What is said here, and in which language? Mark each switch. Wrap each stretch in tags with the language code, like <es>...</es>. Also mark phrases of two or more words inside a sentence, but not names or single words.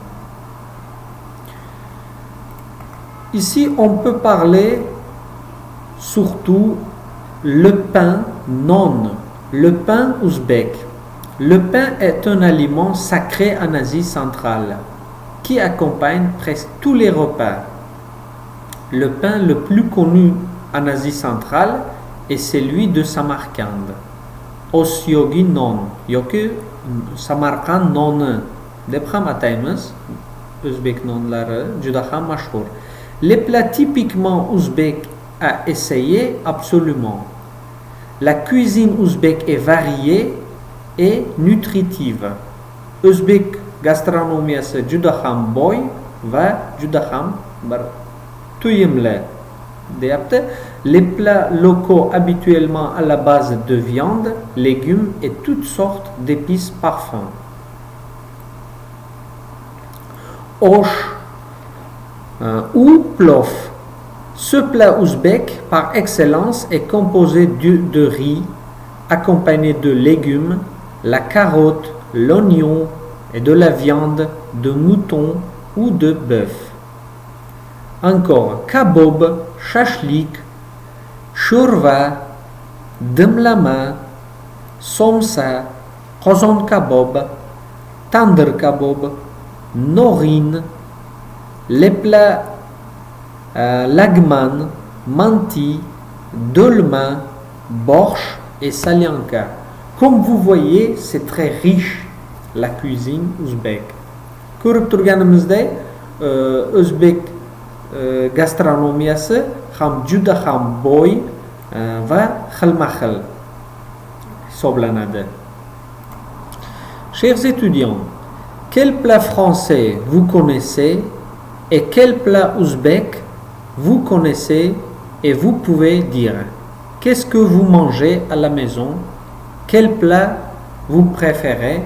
<fr>Ici, on peut parler surtout le pain non, le pain ouzbek. Le pain est un aliment sacré en Asie centrale qui accompagne presque tous les repas. Le pain le plus connu en Asie centrale est celui de Samarcande.</fr> <uz>Osyogi non, yoki Samarqand noni deb ham ataymiz. O'zbek nonlari juda ham mashhur.</uz> <fr>Les plats typiquement ouzbeks à essayer absolument. La cuisine ouzbek est variée et nutritive.</fr> <uz>O'zbek gastronomiyasi juda ham boy va juda ham to'yimli deyapti.</uz> <fr>Les plats locaux habituellement à la base de viande, légumes et toutes sortes d'épices parfums. Osh ou plof. Ce plat ouzbek par excellence est composé de riz accompagné de légumes, la carotte, l'oignon et de la viande de mouton ou de bœuf. Encore kabob, shashlik, shurva, dimlama, somsa, qozon kabob, tandır kabob, norin, les plats lagman, manti, dolma, borsch et salyanka. Comme vous voyez, c'est très riche la cuisine ouzbek.</fr> <uz>Ko'rib turganimizday, o'zbek gastronomiyasi ham juda ham boy va xilma-xil hisoblanadi.</uz> <fr>Chers étudiants, quel plat français vous connaissez et quel plat ouzbek vous connaissez et vous pouvez dire qu'est-ce que vous mangez à la maison, quel plat vous préférez.</fr>